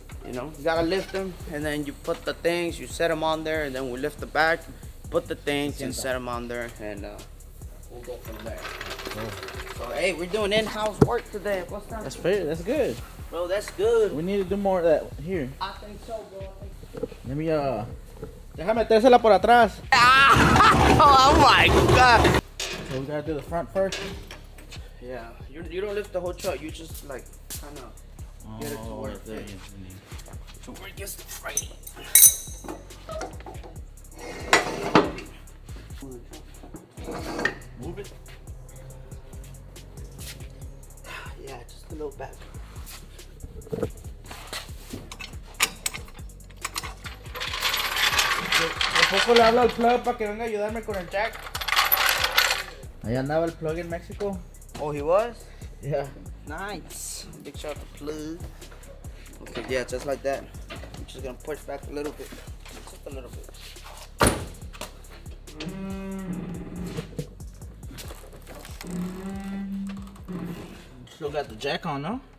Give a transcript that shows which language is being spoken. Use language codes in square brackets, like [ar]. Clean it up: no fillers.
[en] You know, you gotta lift them, and then you put the things, you set them on there, and then we lift the back, put the things, and set them on there, and we'll go from there. So hey, we're doing in-house work today. What's that? That's fair. That's good. Bro, that's good. We need to do more of that here. I think so, bro. Let me [es] déjame metérsela por atrás. [en] Oh my God. So we gotta do the front first. Yeah, you don't lift the whole truck. You just like kind of get it to where it fits. To where it gets the freight. Move it. Yeah, just a little back. [es] Tampoco le hablo al plug para que venga a ayudarme con el jack. Ahí andaba el plug en México. [en] Oh, he was? Yeah. Nice. Big shout out to plug. Okay, yeah, just like that. I'm just gonna push back a little bit. Just a little bit. Still got the jack on, no?